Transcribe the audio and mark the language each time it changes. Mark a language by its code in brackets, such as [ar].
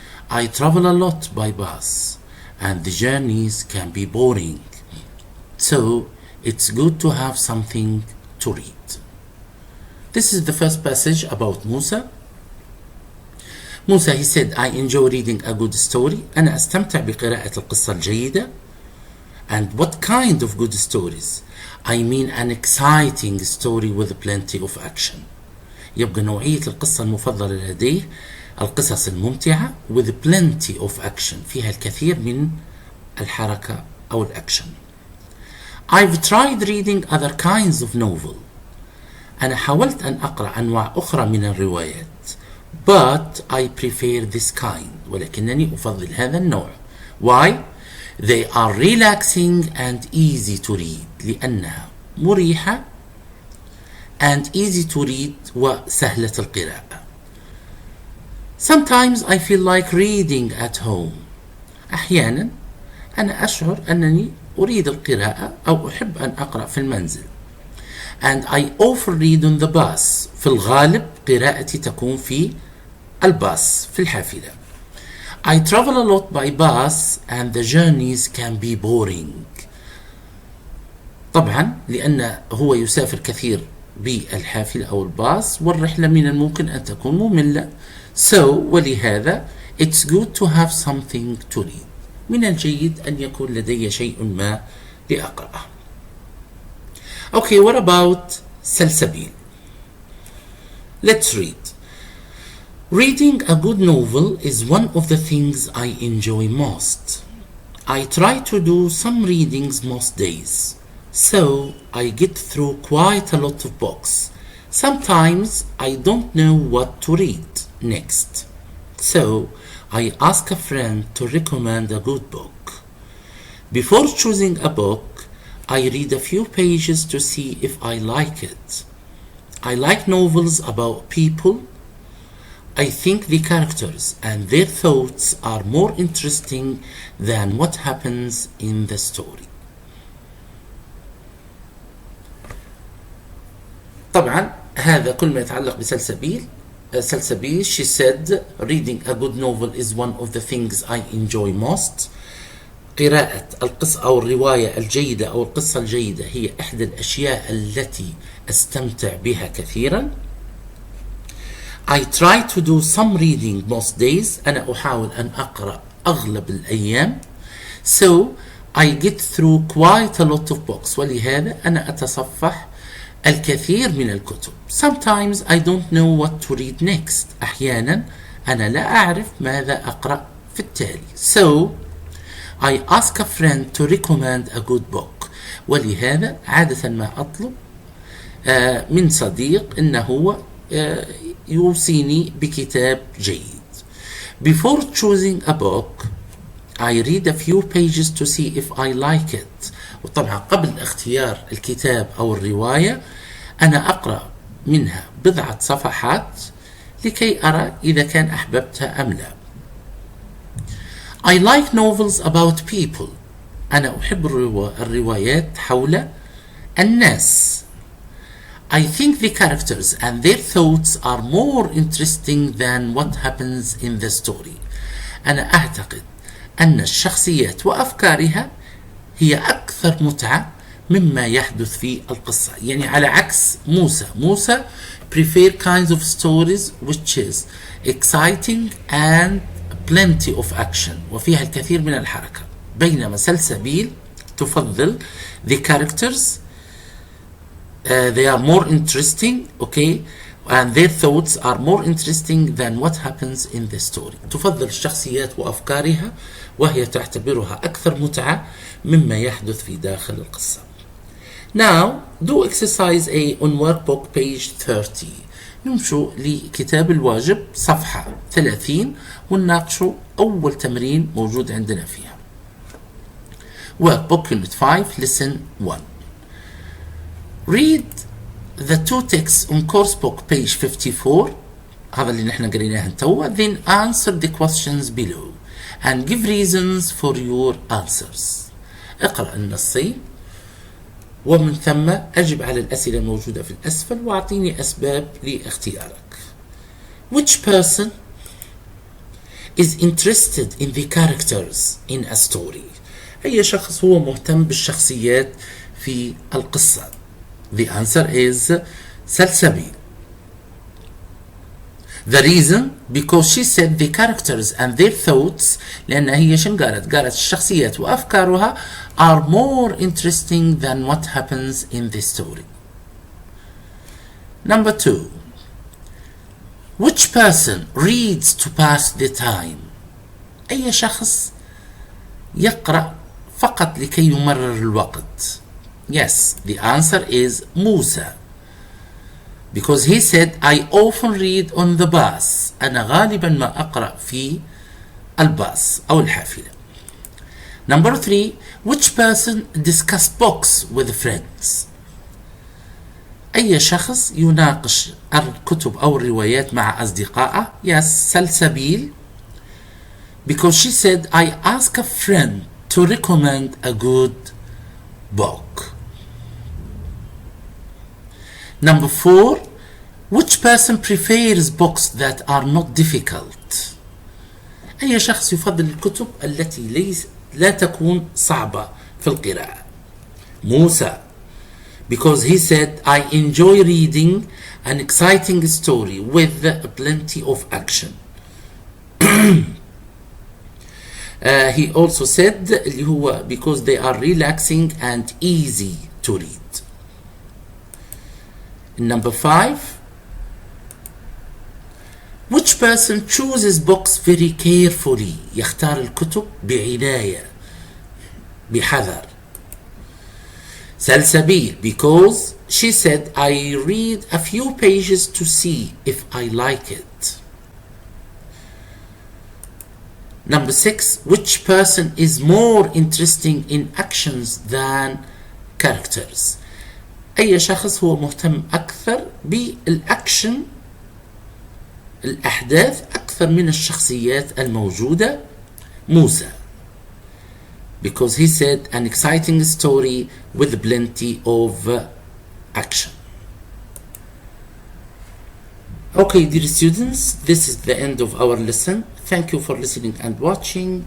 [en] I travel a lot by bus, and the journeys can be boring. So it's good to have something to read. This is the first passage about Musa. Musa, he said, I enjoy reading a good story. [ar] أنا أستمتع بقراءة القصة الجيدة. [en] And what kind of good stories? I mean an exciting story with plenty of action. [ar] يبقى نوعية القصة المفضلة لديه القصص الممتعة [en] with plenty of action, [ar] فيها الكثير من الحركة أو الأكشن. [en] I've tried reading other kinds of novel. [ar] أنا حاولت أن أقرأ أنواع أخرى من الروايات. [en] but I prefer this kind. [ar] ولكنني أفضل هذا النوع. [en] Why? They are relaxing and easy to read. [ar] لأنها مريحة [en] and easy to read [ar] وسهلة القراءة. [en] Sometimes I feel like reading at home. [ar] أحيانا أنا أشعر أنني أريد القراءة أو أحب أن أقرأ في المنزل. [en] And I often read on the bus. [ar] في الغالب قراءتي تكون في الباص في الحافلة. [en] I travel a lot by bus and the journeys can be boring. [ar] طبعا لأن هو يسافر كثير بالحافلة أو الباص والرحلة من الممكن أن تكون مملة. [en] So [ar] ولهذا [en] it's good to have something to read. [ar] من الجيد أن يكون لدي شيء ما لأقرأه. [en] Okay, what about سلسبيل? Let's read. Reading a good novel is one of the things I enjoy most. I try to do some readings most days, so I get through quite a lot of books. Sometimes I don't know what to read next, so I ask a friend to recommend a good book. Before choosing a book, I read a few pages to see if I like it. I like novels about people. I think the characters and their thoughts are more interesting than what happens in the story. [ar] طبعا هذا كل ما يتعلق بسلسبيل. [en] سلسبيل, she said, reading a good novel is one of the things I enjoy most. [ar] قراءة القصة أو الرواية الجيدة أو القصة الجيدة هي إحدى الأشياء التي أستمتع بها كثيرا. [en] I try to do some reading most days. [ar] أنا أحاول أن أقرأ أغلب الأيام. [en] So I get through quite a lot of books. [ar] ولهذا أنا أتصفح الكثير من الكتب. [en] Sometimes I don't know what to read next. [ar] أحيانا أنا لا أعرف ماذا أقرأ في التالي. [en] So I ask a friend to recommend a good book. [ar] ولهذا عادة ما أطلب من صديق إنه هو يوصيني بكتاب جيد. [en] Before choosing a book, I read a few pages to see if I like it. [ar] وطبعا قبل اختيار الكتاب أو الرواية أنا أقرأ منها بضعة صفحات لكي أرى إذا كان أحببتها أم لا. [en] I like novels about people. [ar] أنا أحب الروايات حول الناس. [en] I think the characters and their thoughts are more interesting than what happens in the story. [ar] أنا أعتقد أن الشخصيات وأفكارها هي أكثر متعة مما يحدث في القصة. يعني على عكس [en] موسى prefer kinds of stories which is exciting and plenty of action [ar] وفيها الكثير من الحركة. بينما سلسبيل تفضل [en] the characters they are more interesting, okay, and their thoughts are more interesting than what happens in the story. [ar] تفضل الشخصيات وأفكارها وهي تعتبرها أكثر متعة مما يحدث في داخل القصة. [en] Now do exercise A on workbook page 30. [ar] نمشوا لكتاب الواجب صفحة 30 ونناقشوا أول تمرين موجود عندنا فيها. [en] Workbook Unit 5 Lesson 1. Read the two texts on course book page 54. [ar] هذا اللي نحن قريناه توا. [en] Then answer the questions below and give reasons for your answers. [ar] اقرأ النصين ومن ثم أجب على الأسئلة الموجودة في الأسفل وأعطيني أسباب لاختيارك. [en] Which person is interested in the characters in a story? [ar] أي شخص هو مهتم بالشخصيات في القصة؟ [en] The answer is [ar] سلسبيل. [en] The reason because she said the characters and their thoughts [ar] لأن هي شن قالت الشخصيات وأفكارها [en] are more interesting than what happens in the story. Number 2. Which person reads to pass the time? [ar] أي شخص يقرأ فقط لكي يمرر الوقت. [en] Yes, the answer is [ar] موسى. [en] because he said I often read on the bus. [ar] أنا غالبا ما أقرأ في الباص أو الحافلة. [en] Number 3, which person discuss books with friends? [ar] أي شخص يناقش الكتب أو الروايات مع أصدقائه. [en] Yes, سلسبيل, because she said I ask a friend to recommend a good book. Number 4, which person prefers books that are not difficult? [ar] أي شخص يفضل الكتب التي لا تكون صعبة في القراءة. [en] موسى, because he said I enjoy reading an exciting story with plenty of action. He also said [ar] اللي هو [en] because they are relaxing and easy to read. Number 5, which person chooses books very carefully? [ar] يختار الكتب بعناية بحذر. [en] سلسبيل, because she said I read a few pages to see if I like it. Number 6, which person is more interesting in actions than characters? [ar] أي شخص هو مهتم أكثر بالأكشن الأحداث أكثر من الشخصيات الموجودة. [en] موسى, because he said an exciting story with plenty of action. Okay, dear students, this is the end of our lesson. Thank you for listening and watching.